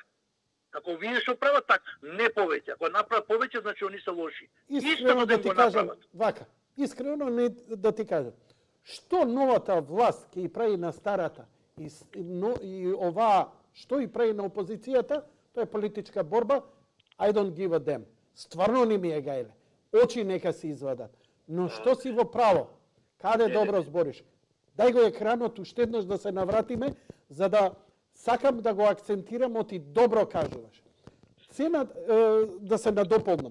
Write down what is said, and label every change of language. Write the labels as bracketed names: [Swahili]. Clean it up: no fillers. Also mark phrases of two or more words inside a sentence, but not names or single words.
[Macedonian] Ако вие што прават так, не повеќе. Ако направат повеќе, значи они се лоши. Искрено да ти кажам, вака, искрено да ти кажам, што новата власт ќе и прави на старата и ова што и прави на опозицијата, тоа е политичка борба, [English] I don't give a damn. [Macedonian] Стварно не ми е гајле. Очи нека се извадат. Но што си во право? Каде добро збориш? Дај го екранот уште еднаш да се навратиме, за да сакам да го акцентирам, оти добро кажуваш. Да се надополнам.